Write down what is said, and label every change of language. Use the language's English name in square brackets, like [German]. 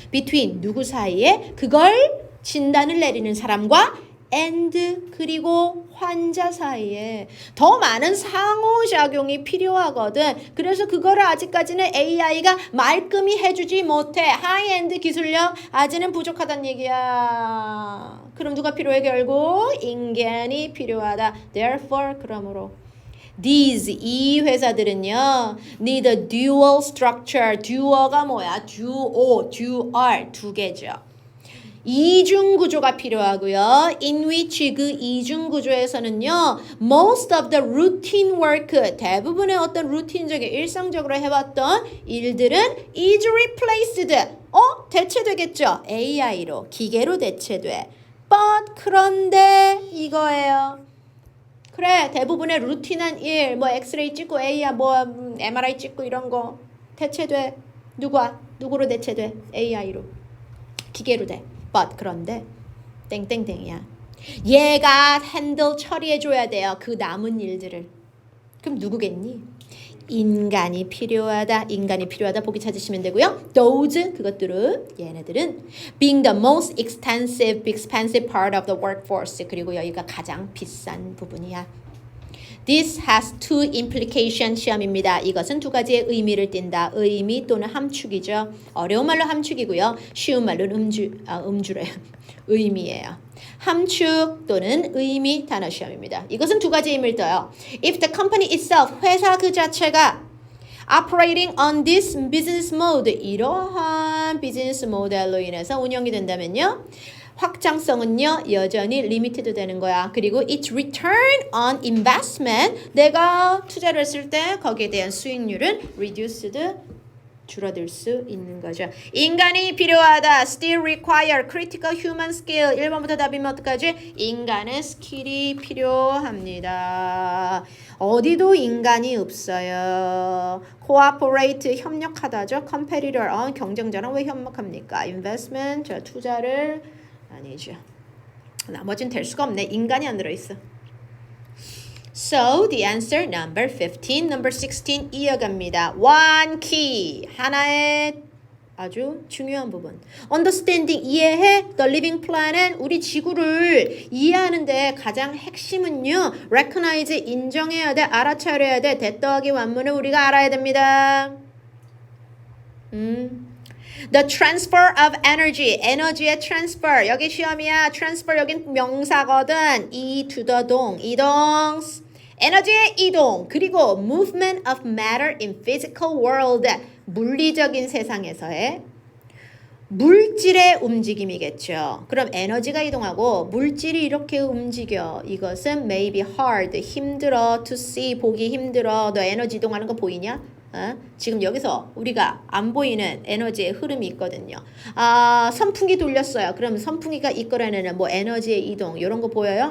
[Korean] between 누구 사이에 그걸 진단을 내리는 사람과 and 그리고 환자 사이에 더 많은 상호작용이 필요하거든. 그래서 그거를 아직까지는 AI가 말끔히 해주지 못해. 하이엔드 기술력 아직은 부족하다는 얘기야. 그럼 누가 필요해? 결국 인간이 필요하다. [English] Therefore 그러므로 These [Korean] 이 회사들은요 [English] need a dual structure. [Korean] duo가 뭐야? duo, dual 두 개죠. 이중 구조가 필요하고요. [English] In which [Korean] 그 이중 구조에서는요. [English] Most of the routine work [Korean] 대부분의 어떤 루틴적인 일상적으로 해왔던 일들은 [English] is replaced. [Korean] 대체되겠죠. AI로 기계로 대체돼. But 그런데 이거예요. 그래 대부분의 루틴한 일 뭐 엑스레이 찍고 AI 뭐 MRI 찍고 이런 거 대체돼. 누구로 대체돼? AI로 기계로 돼. but 그런데 땡땡땡이야. 얘가 핸들 처리해줘야 돼요. 그 남은 일들을. 그럼 누구겠니? 인간이 필요하다. 인간이 필요하다. 보기 찾으시면 되고요. [English] Those [Korean] 그것들은 얘네들은 [English] being the most expensive part of the workforce. [Korean] 그리고 여기가 가장 비싼 부분이야. [English] This has two implication 시험입니다. [Korean] 이것은 두 가지의 의미를 띈다. 의미 또는 함축이죠. 어려운 말로 함축이고요. 쉬운 말로는 음주래요. 의미예요. 함축 또는 의미 단어 시험입니다. 이것은 두 가지 의미를 떠요. [English] If the company itself, [Korean] 회사 그 자체가 [English] operating on this business mode, [Korean] 이러한 비즈니스 모델로 인해서 운영이 된다면요. 확장성은요 여전히 리미티드 되는 거야. 그리고 [English] its return on investment [Korean] 내가 투자를 했을 때 거기에 대한 수익률은 reduced 줄어들 수 있는 거죠. 인간이 필요하다. [English] still require critical human skill. [Korean] 1번부터 답이면 어떡하지? 인간의 스킬이 필요합니다. 어디도 인간이 없어요. cooperate 협력하다죠. competitor 경쟁자랑 왜 협력합니까? investment 투자를 아니죠. 나머지는 될 수가 없네. 인간이 안 들어있어. [English] So the answer number 15, number 16 이어갑니다. One key [Korean] 하나의 아주 중요한 부분. Understanding 이해해. [English] The living plan [Korean] 은 우리 지구를 이해하는데 가장 핵심은요. Recognize 인정해야 돼. 알아차려야 돼. that 더하기 완문을 우리가 알아야 됩니다. [English] The transfer of energy, 에너지의 transfer. [Korean] 여기 시험이야. transfer 여긴 명사거든. [English] to the [Korean] 이동. 에너지의 이동. [English] 그리고 movement of matter in physical world. [Korean] 물리적인 세상에서의 물질의 움직임이겠죠. 그럼 에너지가 이동하고 물질이 이렇게 움직여. [English] 이것은 maybe hard, 힘들어, to see, [Korean] 보기 힘들어. 너 에너지 이동하는 거 보이냐? 지금 여기서 우리가 안 보이는 에너지의 흐름이 있거든요. 선풍기 돌렸어요. 그럼 선풍기가 이끌어내는 뭐 에너지의 이동 이런 거 보여요?